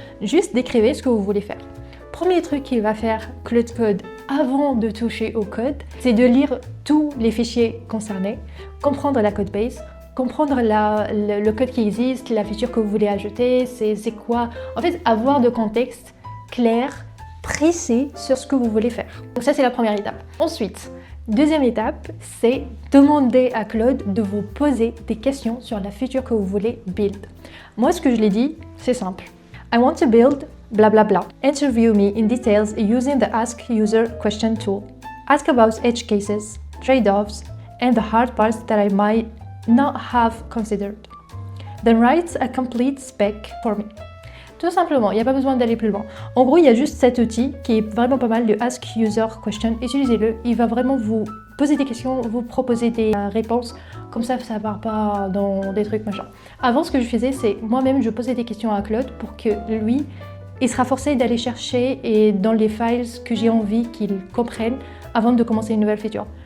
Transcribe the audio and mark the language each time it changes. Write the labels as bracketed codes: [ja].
[fr] Juste décrivez ce que vous voulez faire. Premier truc qu'il va faire Claude Code avant de toucher au code, c'est de lire tous les fichiers concernés, comprendre la code base, comprendre le code qui existe, la feature que vous voulez ajouter, c'est quoi. En fait, avoir de contexte clair, précis sur ce que vous voulez faire. Donc ça, c'est la première étape. Ensuite, deuxième étape, c'est demander à Claude de vous poser des questions sur la feature que vous voulez build. Moi, ce que je l'ai dit, c'est simple. [en] I want to build blah blah blah. Interview me in details using the Ask User question tool. Ask about edge cases, trade-offs, and the hard parts that I might not have considered. then write a complete spec for me. [fr] Tout simplement, il n'y a pas besoin d'aller plus loin. En gros, il y a juste cet outil qui est vraiment pas mal, le Ask User Question. Utilisez-le, il va vraiment vous poser des questions, vous proposer des réponses. Comme ça ne part pas dans des trucs machin. Avant, ce que je faisais, c'est moi-même, je posais des questions à Claude pour que lui, il sera forcé d'aller chercher et dans les files que j'ai envie qu'il comprenne avant de commencer une nouvelle feature.